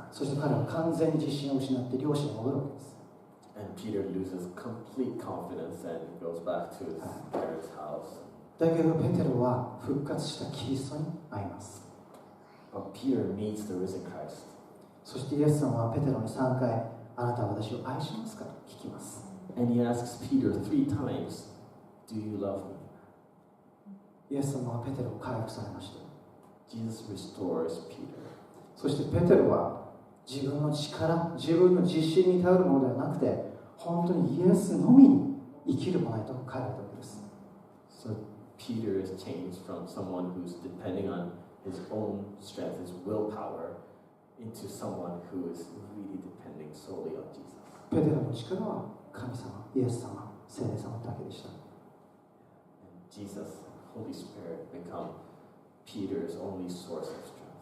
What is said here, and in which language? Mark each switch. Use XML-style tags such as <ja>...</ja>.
<ja>そして彼は完全に自信を失って漁師に戻るわけです。</ja> <en>And Peter loses complete confidence and goes back to his parents' house.</en> <ja>だけどペテロは復活したキリストに会います。</ja> <en>But Peter meets the risen Christ.</en> <ja>そしてイエス様はペテロに3回、あなたは私を愛しますかと聞きます。</ja> <en>And he asks Peter 3 times, Do you love me?</en> <ja>イエス様はペテロを回復されました。</ja> <en>Jesus restores Peter.</en> <ja>そしてペテロは自分の力、自分の自信に頼るものではなくて、本当にイエスのみに生きるものへと変えられたわけです。</ja> <en>So Peter is changed from someone who's depending on his own strength, his willpower, into someone who is really depending solely on Jesus.</en> <ja>ペテロの力は神様、イエス様、聖霊様だけでした。</ja> <en>And Jesus, Holy Spirit, become Peter's only source of strength.</en>